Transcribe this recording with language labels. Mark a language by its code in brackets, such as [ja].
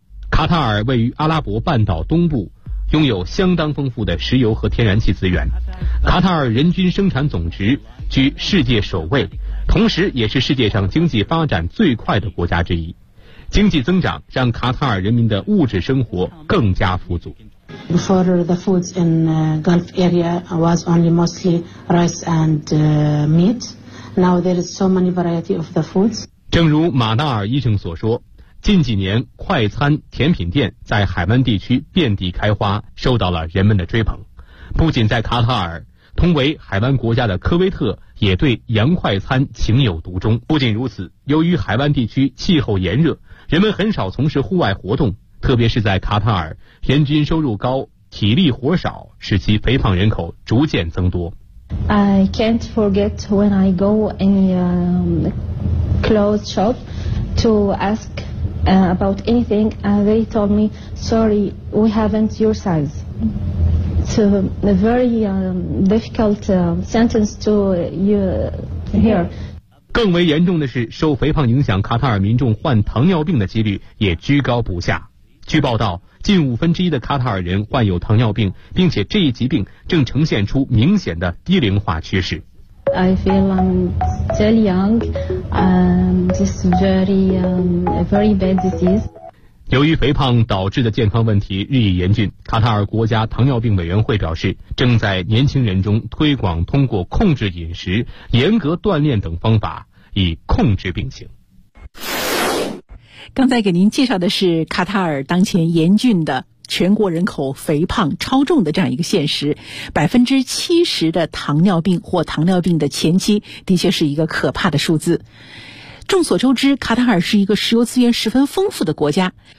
[zh] 卡塔尔位于阿拉伯半岛东部，拥有相当丰富的石油和天然气资源。卡塔尔人均生产总值居世界首位，同时也是世界上经济发展最快的国家之一。经济增长让卡塔尔人民的物质生活更加富足。 [en] Before the foods in Gulf area was only mostly rice and meat. Now there is so many variety of the foods. [zh] 正如马纳尔医生所说，近几年快餐甜品店在海湾地区遍地开花，受到了人们的追捧。不仅在卡塔尔，同为海湾国家的科威特也对洋快餐情有独钟。不仅如此，由于海湾地区气候炎热，人们很少从事户外活动。特别是在卡塔尔，人均收入高，体力活少，使其肥胖人口逐渐增多。 [en] I can't forget when I go in a clothes shop to ask about anything, they told me, "Sorry, we haven't your size." It's a very difficult sentence to hear. [zh] 更为严重的是，受肥胖影响，卡塔尔民众患糖尿病的几率也居高不下。据报道，近1/5的卡塔尔人患有糖尿病，并且这一疾病正呈现出明显的低龄化趋势。 [en] I feel I'm still young, and this very bad disease. [zh] 由于肥胖导致的健康问题日益严峻，卡塔尔国家糖尿病委员会表示，正在年轻人中推广通过控制饮食、严格锻炼等方法，以控制病情。刚才给您介绍的是卡塔尔当前严峻的全国人口肥胖超重的这样一个现实，70%的糖尿病或糖尿病的前期的确是一个可怕的数字。众所周知，卡塔尔是一个石油资源十分丰富的国家，